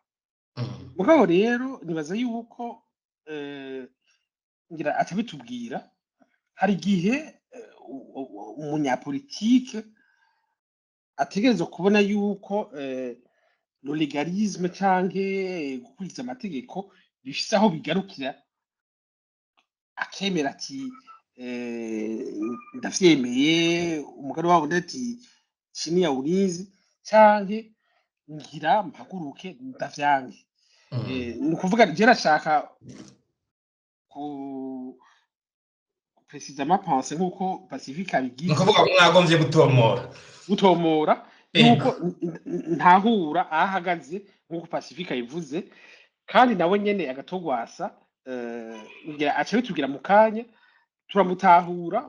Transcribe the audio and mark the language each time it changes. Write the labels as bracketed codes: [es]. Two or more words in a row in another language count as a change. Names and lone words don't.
[rn] Mugabo rero nibaza yuko ngira atabitubwira hari gihe umunyapolitike ategerezwa kubona yuko [fr] lo legalisme [rn] canke gukurikiza amategeko bifise aho bigarukira akemera ati ndavyemeye umugabo wabo ndati [sw] chini ya ulinzi [rn] canke ngira mpaguruke ndavyange. Nukuvuga je nashaka ku [fr] precisement penser [rn] nkuko Pacifique abigize. Nukuvuga mwagomvye gutomora nuko ntahura ahagaze nkuko Pacifique ayivuze, kandi nawe nyene Agathon Rwasa ngira aca bitubwira mu kanya turamutahura.